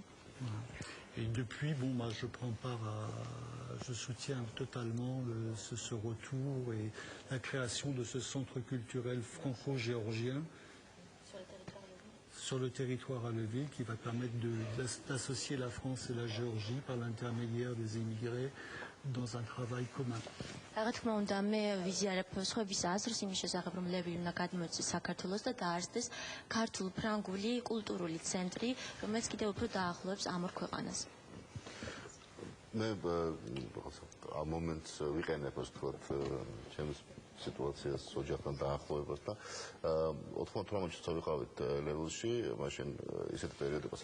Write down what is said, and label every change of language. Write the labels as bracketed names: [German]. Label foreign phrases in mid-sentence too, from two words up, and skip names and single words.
[French] Et depuis, je soutiens totalement ce retour et la création de ce centre culturel franco-géorgien sur le territoire à Leuville qui va permettre d'associer la France et la Géorgie par l'intermédiaire des immigrés dans un travail commun. [Georgian] რა თქმა უნდა მე ვიზიარებ სხვების აზრს იმის შესახებ რომ ლევილი უნდა გადმოეცეს საქართველოს და დაარსდეს ქართულ-ფრანგული კულტურული ცენტრი რომელიც კიდევ უფრო დაახლოებს ამ ორ ქვეყანას. მე ამ მომენტს ვიყენებ ასე ვთქვათ ჩემს სიტუაციას ოჯახთან დაახლოებას და 98-ში წავიყავით ლევილში, მაშინ ისეთი პერიოდი იყო